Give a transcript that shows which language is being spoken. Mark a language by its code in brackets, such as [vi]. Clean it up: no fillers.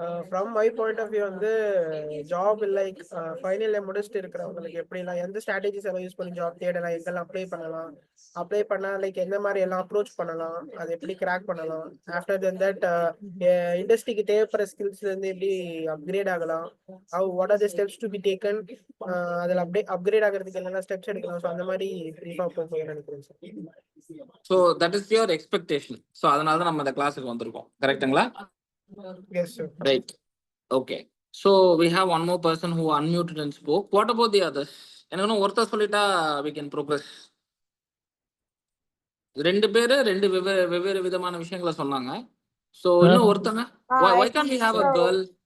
[en] From my point of view [ta] வந்து job like final year முடிச்சுட்டு இருக்கிறவங்களுக்கு எப்படிலாம் எந்த ஸ்ட்ராட்டஜிஸ் எல்லாம் யூஸ் பண்ணி ஜாப் தேடலாம், எங்கெல்லாம் அப்ளை பண்ணா லைக் எந்த மாதிரி எல்லாம் அப்ரோச் பண்ணலாம், அதை எப்படி கிராக் பண்ணலாம், ஆஃப்டர் தென் தட் இண்டஸ்ட்ரிக்கு தேவைப்படுற ஸ்கில்ஸ்ல இருந்து எப்படி அப்கிரேட் ஆகலாம், [en] what are the steps to be taken, [ta] அதில் அப்படியே அப்கிரேட் ஆகிறதுக்கு என்னென்ன ஸ்டெப்ஸ் எடுக்கலாம். ஸோ அந்த மாதிரி ப்ரீஃபா போய் நினைக்கிறேன் sir. [en] So that is your expectation. [ta] So அதனால தான் நம்ம இந்த கிளாஸுக்கு வந்திருக்கோம், கரெக்டுங்களா? [en] Yes, sir. Right. Okay. So we have one more person who unmuted and spoke. What about the others? [ta] என்ன ஒருத்தர் சொல்லிட்டா [en] we can progress. [ta] ரெண்டு பேரு வெவ்வேறு விதமான விஷயங்களை சொன்னாங்க. [en] So [ta] இன்னும் ஒருத்தங்க, [en] why can't we have a girl?